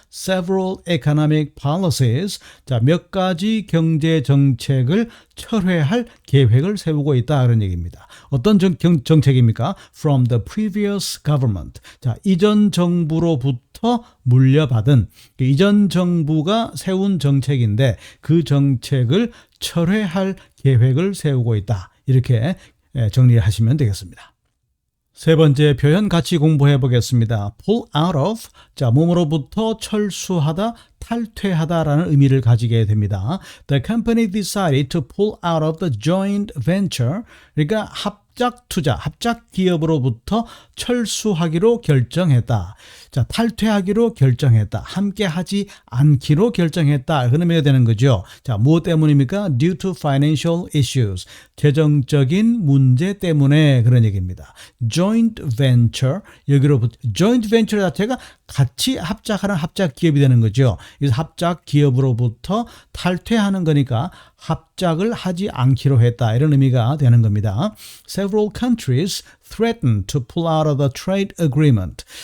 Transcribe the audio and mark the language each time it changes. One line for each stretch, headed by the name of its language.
English: Several economic policies.
Korean: 자, 몇 가지 경제 정책을 철회할 계획을 세우고 있다 그런 얘기입니다. 어떤 정책입니까?
English: From the previous government.
Korean: 자, 이전 정부로부터 물려받은 이전 정부가 세운 정책인데 그 정책을 철회할 계획을 세우고 있다. 이렇게 정리하시면 되겠습니다. 세 번째 표현 같이 공부해 보겠습니다. pull out of, 자, 몸으로부터 철수하다, 탈퇴하다라는 의미를 가지게 됩니다.
English: The company decided to pull out of the joint venture,
Korean: 그러니까 합작 투자, 합작 기업으로부터 철수하기로 결정했다. 자, 탈퇴하기로 결정했다. 함께 하지 않기로 결정했다. 그런 의미가 되는 거죠. 자, 무엇 때문입니까?
English: Due to financial issues.
Korean: 재정적인 문제 때문에 그런 얘기입니다. Joint venture, 여기로부터 joint venture 자체가 같이 합작하는 합작 기업이 되는 거죠. 그래서 합작 기업으로부터 탈퇴하는 거니까 합작을 하지 않기로 했다. 이런 의미가 되는 겁니다.
English: Several countries threatened to pull out of the trade agreement.